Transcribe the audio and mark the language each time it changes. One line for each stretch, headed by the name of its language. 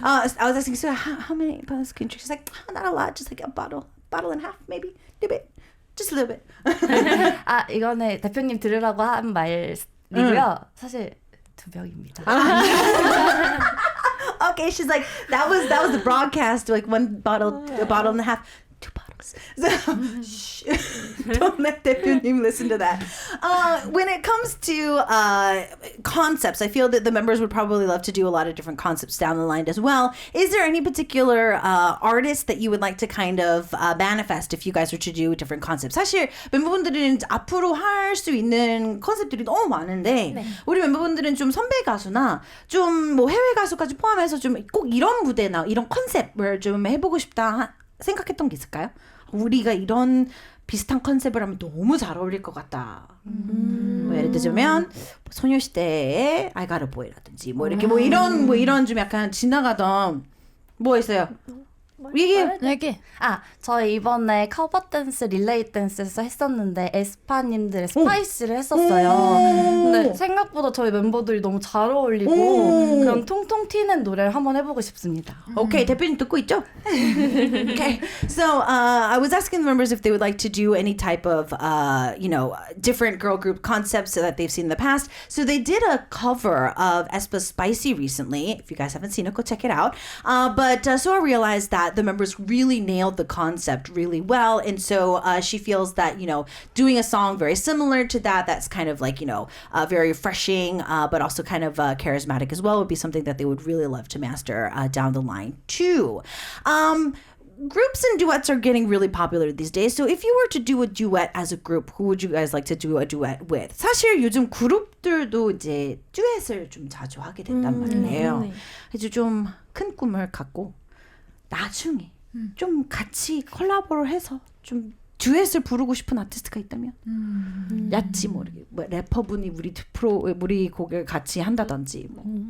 English: I was asking, so how many bottles can you drink? She's like, not a lot, just like a bottle and a half, maybe, a bit, just a little bit.
Korean: 이거는 대표님 들으라고 한 말이고요. 사실 2병입니다.
English: Okay, she's like, that was the broadcast, like a bottle and a half. 2 bottles. So, shh. Don't let 대표님 listen to that. When it comes to concepts, I feel that the members would probably love to do a lot of different concepts down the line as well. Is there any particular artist that you would like to kind of manifest if you guys were to do different concepts?
Korean: 사실 멤버분들은 앞으로 할 수 있는 컨셉들이 너무 많은데 우리 멤버분들은 좀 선배 가수나 좀 뭐 해외 가수까지 포함해서 좀 꼭 이런 무대나 이런 컨셉을 좀 해보고 싶다 생각했던 게 있을까요? 우리가 이런 비슷한 컨셉을 하면 너무 잘 어울릴 것 같다. 뭐 예를 들자면 소녀시대의 I Got a Boy라든지 뭐 이렇게 뭐 이런 좀 약간 지나가던 뭐 있어요? 얘기. 저희 이번에 커버 댄스 릴레이 댄스에서 했었는데 에스파님들의 스파이시를 했었어요. 근데 생각보다 저희 멤버들이 너무 잘 어울리고 그런 통통 튀는 노래를 한번 해보고 싶습니다. Okay, 대표님 듣고 있죠?
English: Okay, so I was asking the members if they would like to do any type of different girl group concepts that they've seen in the past. So they did a cover of aespa's Spicy recently. If you guys haven't seen it, go check it out. But so I realized that that the members really nailed the concept really well. And so she feels that, doing a song very similar to that, that's kind of like, very refreshing, but also kind of charismatic as well, would be something that they would really love to master down the line too. Groups and duets are getting really popular these days. So if you were to do a duet as a group, who would you guys like to do a duet with?
Korean: 사실 요즘 그룹들도 이제 듀엣을 좀 자주 하게 된단 말이에요. 이제 좀 큰 꿈을 갖고 나중에 좀 같이 콜라보를 해서 좀 듀엣을 부르고 싶은 아티스트가 있다면 야지 뭐 래퍼분이 우리 곡을 같이 한다든지 뭐.